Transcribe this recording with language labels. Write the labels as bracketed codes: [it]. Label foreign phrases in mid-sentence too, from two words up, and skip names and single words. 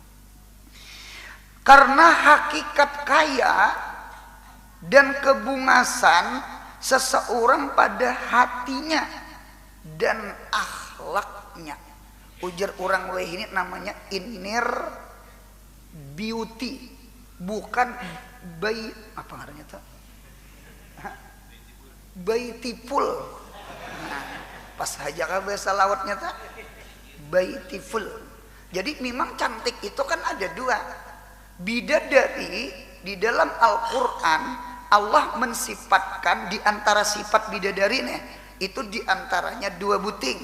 [bjn] Karena hakikat kaya dan kebungasan seseorang pada hatinya dan akhlaknya. Ujar orang weh ini namanya [en] inner beauty, [bjn] bukan apa ngarannya tuh? Beautiful. Nah, pas aja kan bahasa lautnya tuh beautiful. Jadi memang cantik itu kan ada dua. Bidadari di dalam Al-Quran Allah mensifatkan di antara sifat bidadari nih, itu di antaranya dua buting.